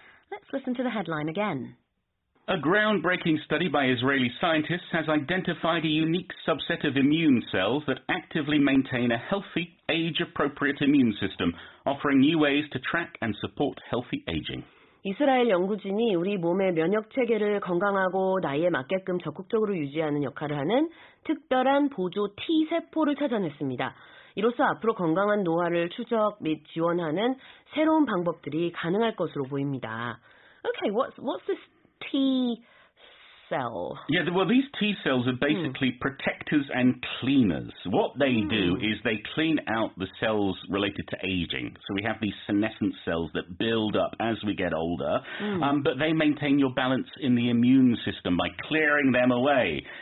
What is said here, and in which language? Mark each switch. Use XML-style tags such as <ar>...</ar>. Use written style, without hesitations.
<en>Let's listen to the headline again. A groundbreaking study by Israeli scientists has identified a unique subset of immune cells that actively maintain a healthy, age-appropriate immune system, offering new ways to track and support healthy aging.</en> <ko>이스라엘 연구진이 우리 몸의 면역 체계를 건강하고 나이에 맞게끔 적극적으로 유지하는 역할을 하는 특별한 보조 T세포를 찾아냈습니다. 이로써 앞으로 건강한 노화를 추적 및 지원하는 새로운 방법들이 가능할 것으로 보입니다.</ko> <en>Okay, what's this T cell? Yeah, well, these T cells are basically protectors and cleaners. What they do is they clean out the cells related to aging. So we have these senescent cells that build up as we get older, but they maintain your balance in the immune system by clearing them away.</en>